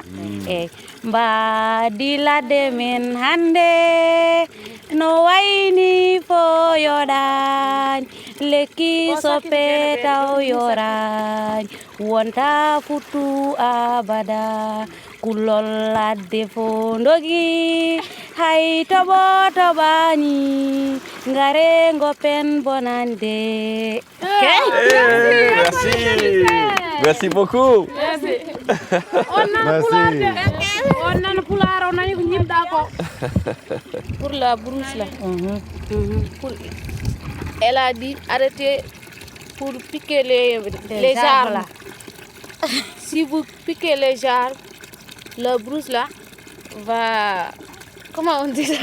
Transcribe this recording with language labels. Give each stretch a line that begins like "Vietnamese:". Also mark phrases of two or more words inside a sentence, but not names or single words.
Fula: Baadi ladde men hande no wayni fo yoɗañ lekki soppe taw yorañ wonta futtu abada kulol ladde fo ndogi hay toɓo toɓani ngare gopen bonande.
French: Merci. Merci beaucoup.
Fula: On nan pulaar o nani ko jimɗa ko.
French: pour la brousse là. Pour, elle a dit arrêtez pour piquer les arbres là. Si vous piquez les arbres, la brousse là va... Comment on dit ça?